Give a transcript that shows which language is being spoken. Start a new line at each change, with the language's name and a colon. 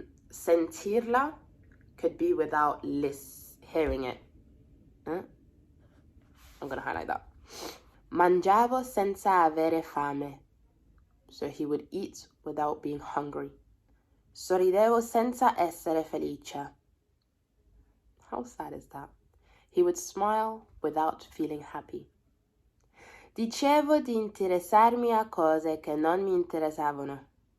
English: Sentirla could be without hearing it. I'm going to highlight that.
Italian: Mangiavo senza avere fame.
English: So he would eat without being hungry.
Italian: Sorridevo senza essere felice.
English: How sad is that? He would smile without feeling happy.
Italian: Dicevo di interessarmi a cose che non mi interessavano.